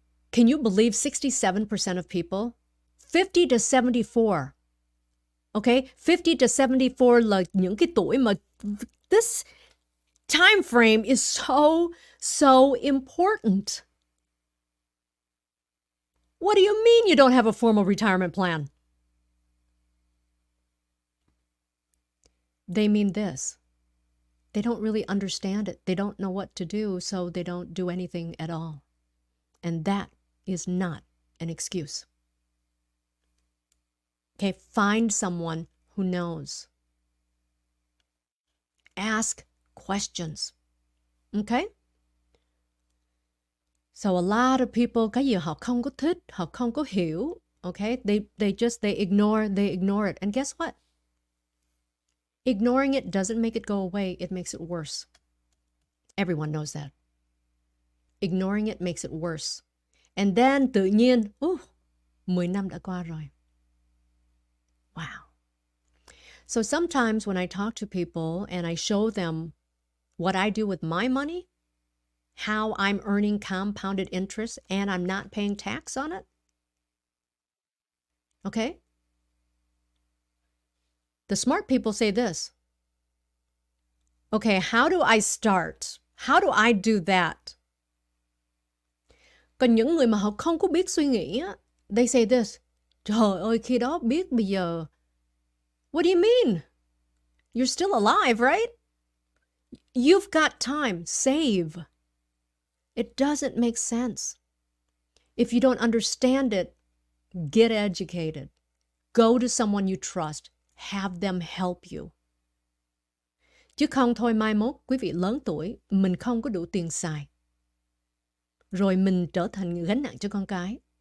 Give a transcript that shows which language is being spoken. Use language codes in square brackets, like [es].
[en] Can you believe 67% of people? 50 to 74. Okay? 50 to 74 [vi] là những cái tuổi mà [en] this time frame is so important. What do you mean you don't have a formal retirement plan? they mean this. They don't really understand it. They don't know what to do, so they don't do anything at all. And that is not an excuse. Okay, find someone who knows. Ask questions. Okay? So a lot of people, [vi] cái gì họ không có thích, họ không có hiểu, okay? [en] They ignore it. And guess what? Ignoring it doesn't make it go away, it makes it worse. Everyone knows that. Ignoring it makes it worse. And then [vi] tự nhiên, 10 năm đã qua rồi. [en] Wow. So sometimes when I talk to people and I show them what I do with my money, how I'm earning compounded interest and I'm not paying tax on it, okay? The smart people say this. Okay, how do I start? How do I do that? [vi] Còn những người mà họ không có biết suy nghĩ á, [en] they say this. [vi] Trời ơi, khi đó biết bây giờ. [en] What do you mean? You're still alive, right? You've got time. Save. It doesn't make sense. If you don't understand it, get educated. Go to someone you trust. Have them help you. [vi] Chứ không thôi mai mốt, quý vị lớn tuổi, mình không có đủ tiền xài. Rồi mình trở thành gánh nặng cho con cái.